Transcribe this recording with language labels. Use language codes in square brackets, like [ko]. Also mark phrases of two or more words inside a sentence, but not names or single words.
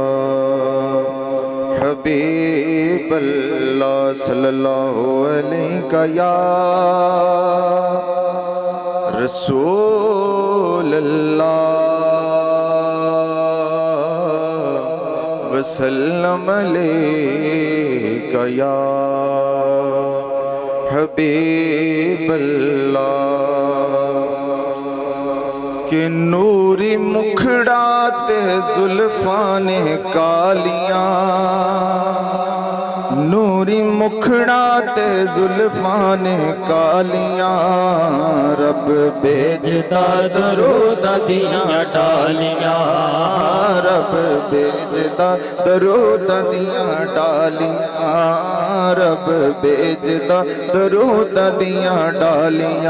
[ar] حبيب الله صلى الله عليك يا رسول الله وسلم عليك يا حبيب الله. [pa] ਕੇ ਨੂਰੀ ਮੁਖੜਾ ਤੇ ਜ਼ੁਲਫ਼ਾਨੇ ਕਾਲੀਆਂ, ਨੂਰੀ ਮੁਖੜਾ ਤੇ ਜ਼ੁਲਫ਼ਾਨੇ ਕਾਲੀਆਂ, ਰੱਬ ਭੇਜਦਾ ਦਰੂਦ ਦੀਆਂ ਡਾਲੀਆਂ, ਰੱਬ ਭੇਜਦਾ ਦਰੂਦ ਦੀਆਂ ਡਾਲੀਆਂ, ਰੱਬ ਭੇਜਦਾ ਦਰੂਦ ਦੀਆਂ ਡਾਲੀਆਂ, रब भेजदा दरूद दियां डालियां, रब भेजदा दरूद दियां डालियां।